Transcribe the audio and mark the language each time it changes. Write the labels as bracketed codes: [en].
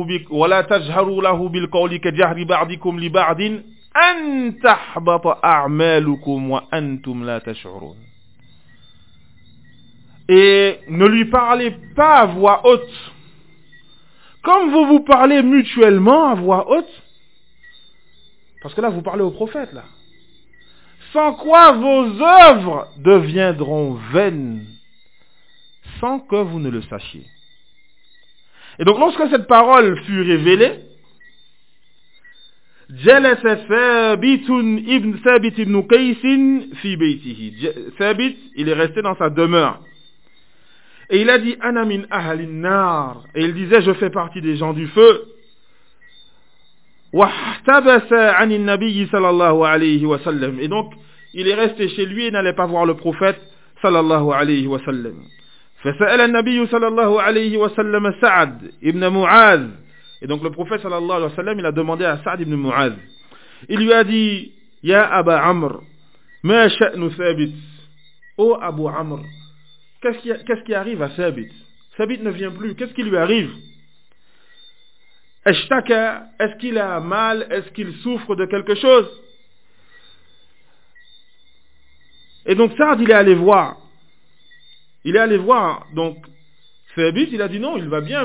[ar] ولا تجهروا له بالقول كجهر بعضكم لبعض أن تحبط أعمالكم وأنتم لا تشعرون. [fr] Et ne lui parlez pas à voix haute, comme vous vous parlez mutuellement à voix haute, parce que là vous parlez au prophète là. Sans quoi vos œuvres deviendront vaines, sans que vous ne le sachiez. Et donc lorsque cette parole fut révélée, [ar] جَلَسَ ثَابِتٌ ابن ثَابِتِ ابن قَيْسٍ فِي بَيْتِهِ ثَابِت, [fr] il est resté dans sa demeure. Et il a dit, [ar] أَنَا مِنْ أَهَلِ النَّارِ. [fr] Et il disait, je fais partie des gens du feu. [ar] واحتبس عن النبي صلى الله عليه وسلم. [fr] Et donc, il est resté chez lui et n'allait pas voir le prophète صلى الله عليه وسلم. [ar] فسأل النبي صلى الله عليه وسلم سعد ابن معاذ. [fr] Et donc, le prophète صلى الله عليه وسلم, il a demandé à سعد ابن معاذ. Il lui a dit, [ar] يا أبا عمر ما شأن ثابت. [fr] Oh Abu Amr, qu'est-ce qui arrive à Thabit? Thabit ne vient plus, qu'est-ce qui lui arrive? Ashtaka, est-ce qu'il a mal? Est-ce qu'il souffre de quelque chose? Et donc Saad, il est allé voir. Il est allé voir, donc Thabit, il a dit non, il va bien.